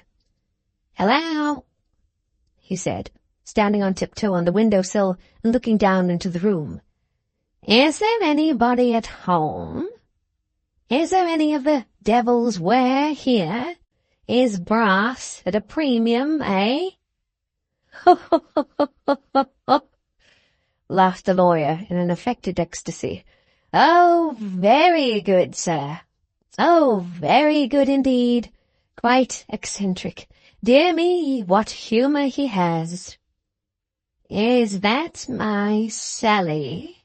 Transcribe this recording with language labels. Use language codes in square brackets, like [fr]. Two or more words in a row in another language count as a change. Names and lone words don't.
[en] "Hello," he said, standing on tiptoe on the window-sill and looking down into the room. "Is there anybody at home? Is there any of the devil's ware here? Is Brass at a premium, eh?" "Ho, ho, ho, ho, ho, ho, ho," laughed the lawyer in an affected ecstasy. "Oh, very good, sir. Oh, very good indeed. Quite eccentric. Dear me, what humour he has." "Is that my Sally?"